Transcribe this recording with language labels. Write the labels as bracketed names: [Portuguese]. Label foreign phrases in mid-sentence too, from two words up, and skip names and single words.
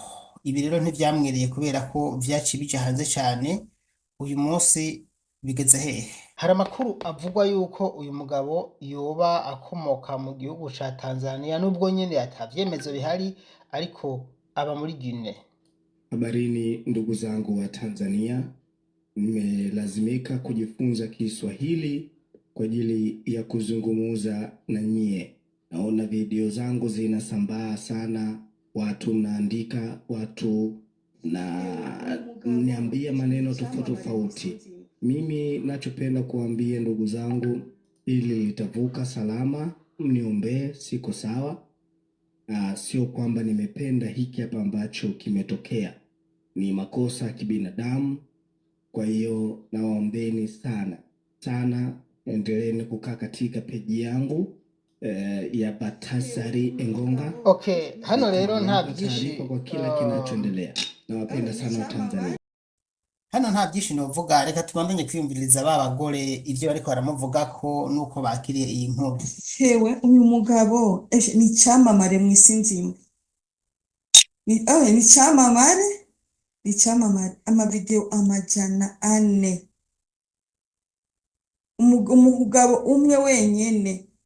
[Rundi] Ibi rero ntivyamwereye kubera ko vyaciye bija hanze cane. Uyu munsi bigeze hehe? Hari amakuru avugwa yuko uyu mugabo yoba akomoka mu gihugu ca Tanzania, nubwo nyene atavyemezo bihari, ariko aba muri Guinea. [Swahili] Habarini ndugu zangu wa Tanzania, nimelazimika kujifunza Kiswahili kwa ajili ya kuzungumuza na nyie. Naona video zangu zinasambaa sana, watu mnaandika, watu na niambia maneno tofauti. Mimi nachopenda kuambia ndugu zangu, ili litavuka salama, mniombee, siko sawa. Sio kwamba nimependa hiki hapa ambacho kimetokea. Ni makosa ya kibinadamu. Kwa hiyo nawaombeni sana, endeleeni kukaa katika peji yangu ya Batasari Engonga. [Rundi] Okay, hano rero nta byinshi [Swahili] kwa kila kinachoendelea. Nawapenda sana Tanzania. [Rundi] Hano nta byinshi novuga, reka tubandanye kwiyumviriza ba bagore ivyo bariko baramuvuga ko nuko bakiriye iyi nkuru. Hewe uyu mugabo ni icamamare mw'isi nzima. Ni icamamare, ni icamamare. Amavideo amajana ane. Umugabo umwe wenyene.